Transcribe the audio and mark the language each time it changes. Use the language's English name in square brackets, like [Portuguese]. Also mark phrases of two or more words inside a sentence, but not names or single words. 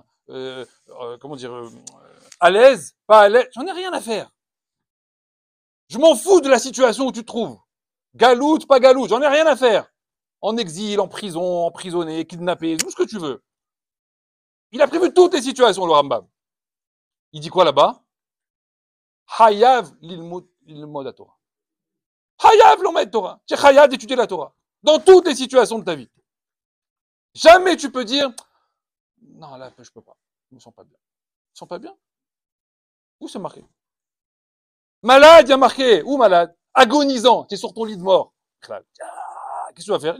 [French] Comment dire? À l'aise, pas à l'aise. J'en ai rien à faire. Je m'en fous de la situation où tu te trouves. Galoute, pas galoute. J'en ai rien à faire. En exil, en prison, emprisonné, kidnappé, tout ce que tu veux. Il a prévu toutes les situations, le Rambam. Il dit quoi là-bas? [Hebrew] חייב ללמוד תורה. חייב ללמוד תורה. [French] Tu es hayav d'étudier la Torah. Dans toutes les situations de ta vie. Jamais tu peux dire, non, là, je peux pas. Je me sens pas bien. Je me sens pas bien? Où c'est marqué? Malade, il y a marqué. Où malade? Agonisant. Tu es sur ton lit de mort. Qu'est-ce que tu vas faire?